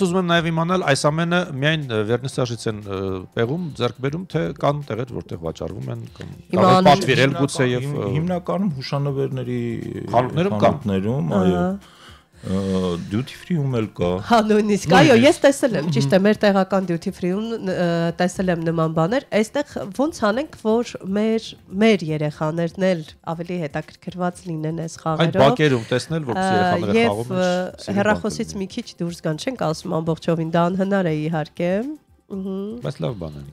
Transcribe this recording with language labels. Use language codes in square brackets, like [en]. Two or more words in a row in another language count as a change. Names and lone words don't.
[hy] Ես ուզում եմ նաև իմանալ այս ամենը միայն վերնիսաժից են պեղում, ձեռք բերում, թե կան տեղեր, որտեղ վաճառվում են կամ պատվիրել գուցե եւ հիմնականում հուշանվերների խանութներում, այո։ [en] Duty free- [hy] ում էլ կա։ Հա, նույնիսկ, այո, ես տեսել եմ, ճիշտ է, մեր տեղական [en] duty free- [hy] ում տեսել եմ նման բաներ, այստեղ ոնց անենք, որ մեր երեխաներն էլ ավելի հետաքրքրված լինեն այս խաղերով։ Այդ բակերում տեսնել, որպես երեխաները խաղում են։ Եվ հեռախոսից մի քիչ դուրս գան, չենք ասում ամբողջովին, դա անհնար է իհարկե։ Բայց լավ բան է։